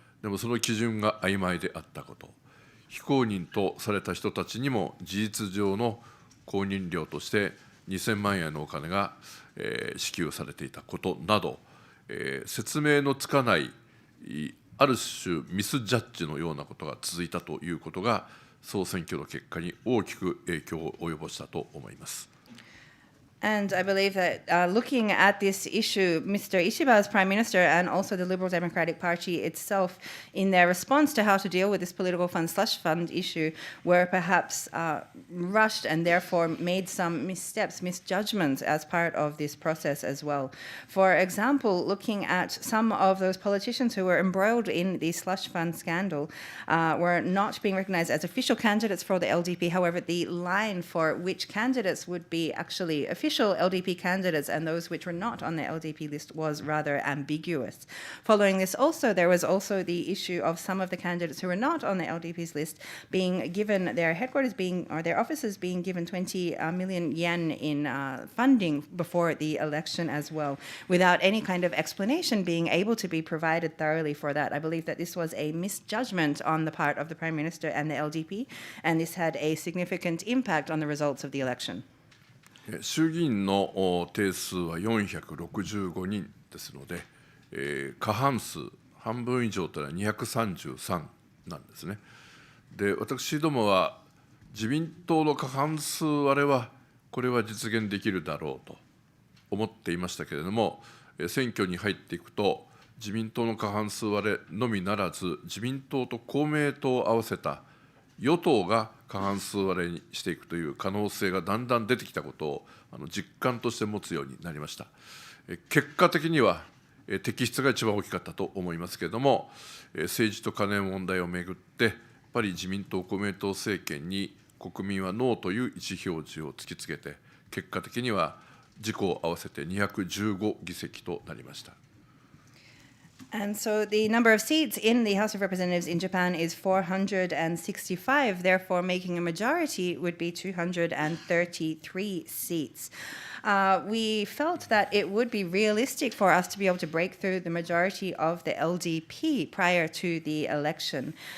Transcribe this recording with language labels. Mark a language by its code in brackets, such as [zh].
[ja] でもその基準が曖昧であったこと、非公認とされた人たちにも事実上の公認料として2000万円のお金が、支給されていたことなど、説明のつかないある種ミスジャッジのようなことが続いたということが総選挙の結果に大きく影響を及ぼしたと思います。 [en] And I believe that looking at this issue, Mr. Ishiba as Prime Minister and also the Liberal Democratic Party itself, in their response to how to deal with this political fund slush fund issue, were perhaps rushed and therefore made some missteps, misjudgments as part of this process as well. For example, looking at some of those politicians who were embroiled in the slush fund scandal were not being recognized as official candidates for the LDP. However, the line for which candidates would be actually official official LDP candidates and those which were not on the LDP list was rather ambiguous. Following this also, there was also the issue of some of the candidates who were not on the LDP's list being given their headquarters or their offices being given 20 million yen in funding before the election as well, without any kind of explanation being able to be provided thoroughly for that. I believe that this was a misjudgment on the part of the Prime Minister and the LDP, and this had a significant impact on the results of the election. [ja] 衆議院の定数は465人ですので、過半数、半分以上というのは233なんですね。で、私どもは自民党の過半数割れは、これは実現できるだろうと思っていましたけれども、選挙に入っていくと、自民党の過半数割れのみならず、自民党と公明党を合わせた与党が過半数割れにしていくという可能性がだんだん出てきたことを実感として持つようになりました。結果的には摘出が一番大きかったと思いますけれども、政治とカネ問題をめぐって、やっぱり自民党、公明党政権に国民はノーという意思表示を突きつけて、結果的には自公合わせて215議席となりました。 [en] And so the number of seats in the House of Representatives in Japan is 465, therefore making a majority would be 233 seats. We felt that it would be realistic for us to be able to break through the majority of the LDP prior to the election.